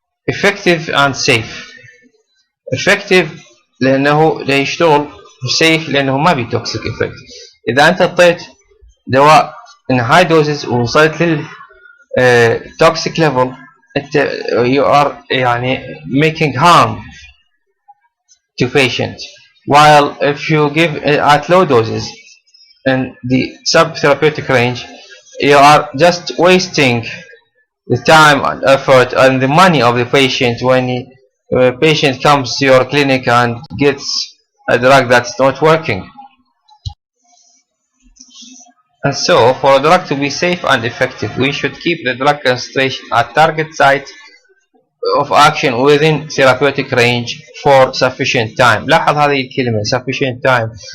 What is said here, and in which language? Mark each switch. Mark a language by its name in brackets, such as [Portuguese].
[English] effective and safe. effective [Arabic] لأنه لا يشتغل، [English] safe لأنه ما بي toxic effect. [Arabic] إذا أنت أعطيت دواء [English] in high doses [Arabic] ووصلت لل [English] toxic level you are [Arabic] يعني [English] making harm to patient, while if you give at low doses in the subtherapeutic range you are just wasting the time and effort and the money of the patient when the patient comes to your clinic and gets a drug that's not working. And so, for a drug to be safe and effective, we should keep the drug concentration at target site of action within therapeutic range for sufficient time. [Arabic] لاحظ هذه الكلمة sufficient time.